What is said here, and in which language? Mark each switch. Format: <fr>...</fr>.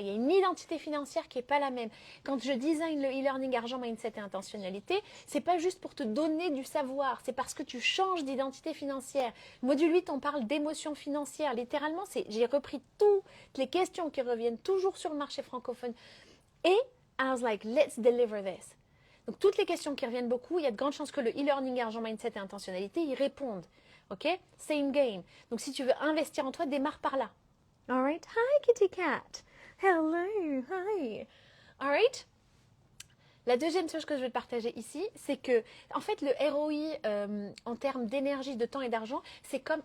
<fr>Il y a une identité financière qui n'est pas la même. Quand je design le e-learning argent, mindset et intentionnalité, c'est pas juste pour te donner du savoir, c'est parce que tu changes d'identité financière. Module 8, on parle d'émotion financière. Littéralement, j'ai repris toutes les questions qui reviennent toujours sur le marché francophone.</fr> <en>Et I was like, let's deliver this.</en> <fr>Donc, toutes les questions qui reviennent beaucoup, il y a de grandes chances que le e-learning, argent, mindset et intentionnalité y répondent. OK?</fr> <en>Same game.</en> <fr>Donc, si tu veux investir en toi, démarre par là.</fr> <en>All right? Hi, kitty cat. Hello. Hi. All right?</en> <fr>La deuxième chose que je vais te partager ici, c'est que, en fait, le ROI en termes d'énergie, de temps et d'argent, c'est comme.</fr>